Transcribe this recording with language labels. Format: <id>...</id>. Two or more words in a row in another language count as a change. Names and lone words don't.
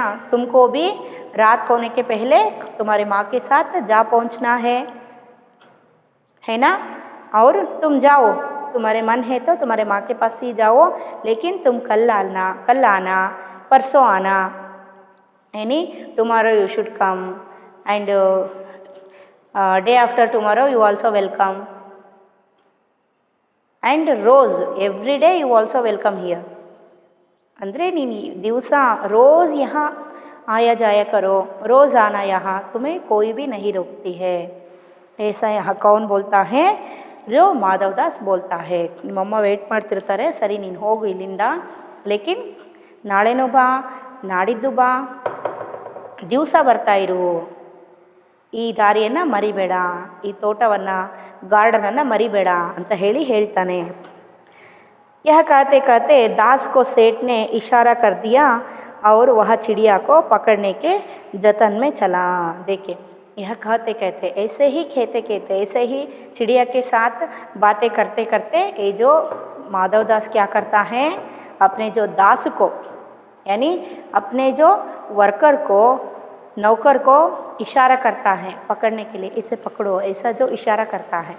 <hi>तुमको भी रात होने के पहले तुम्हारी माँ के साथ जा पहुँचना है ना. और तुम जाओ, तुम्हारे मन है तो तुम्हारे माँ के पास ही जाओ, लेकिन तुम कल आना, परसों आना, यानी</hi> <en>tomorrow you should come and day after tomorrow you also welcome and</en> <hi>रोज़</hi> <en>every day you also welcome here.</en> <kn>ಅಂದರೆ ನೀನು ದಿವಸ</kn> <hi>रोज़ यहाँ आया जाया करो, रोज़ आना यहाँ, तुम्हें कोई भी नहीं रोकती है. ऐसा यहाँ कौन बोलता है? जो ಮಾಧವ್ ದಾಸ್ बोलता है.</hi> <kn>ನಿಮ್ಮಮ್ಮ ವೆಯ್ಟ್ ಮಾಡ್ತಿರ್ತಾರೆ, ಸರಿ ನೀನು ಹೋಗು ಇಲ್ಲಿಂದ, ಲೇಕಿನ್ ನಾಳೆನೂ ಬಾ, ನಾಡಿದ್ದು ಬಾ, ದಿವಸ ಬರ್ತಾಯಿರು, ಈ ದಾರಿಯನ್ನು ಮರಿಬೇಡ, ಈ ತೋಟವನ್ನು, ಗಾರ್ಡನನ್ನು ಮರಿಬೇಡ ಅಂತ ಹೇಳ್ತಾನೆ.</kn> <hi>यह कहते कहते दास को सेठ ने इशारा कर दिया और वह चिड़िया को पकड़ने के जतन में चला. देखिए यह कहते कहते, ऐसे ही कहते कहते, ऐसे ही चिड़िया के साथ बातें करते करते ये जो माधव दास क्या करता है, अपने जो दास को यानी अपने जो वर्कर को, नौकर को इशारा करता है पकड़ने के लिए, इसे पकड़ो, ऐसा जो इशारा करता है.</hi>